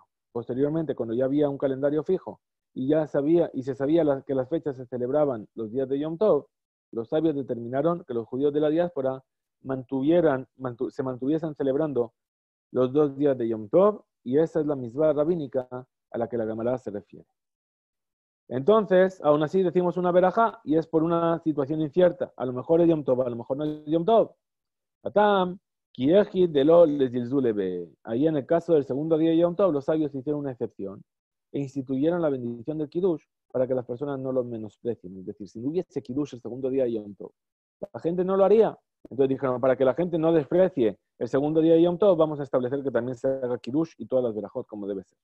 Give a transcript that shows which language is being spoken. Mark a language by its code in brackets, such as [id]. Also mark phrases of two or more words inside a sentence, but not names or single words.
[es] Posteriormente, cuando ya había un calendario fijo y se sabía que las fechas se celebraban los días de Yom Tov, los sabios determinaron que los judíos de la diáspora se mantuviesen celebrando los 2 días de Yom Tov, y esa es la misbah rabínica a la que la Gemara se refiere. Entonces, aún así decimos una verajá y es por una situación incierta. A lo mejor es Yom Tov, a lo mejor no es Yom Tov. Atam, kiejid de lo les dilzulebe. Ahí en el caso del segundo día de Yom Tov, los sabios hicieron una excepción e instituyeron la bendición del Kiddush para que las personas no lo menosprecien. Es decir, si no hubiese Kiddush el segundo día de Yom Tov, la gente no lo haría. Entonces dijeron, para que la gente no desprecie el segundo día de Yom Tov, vamos a establecer que también se haga Kiddush y todas las verajot como debe ser.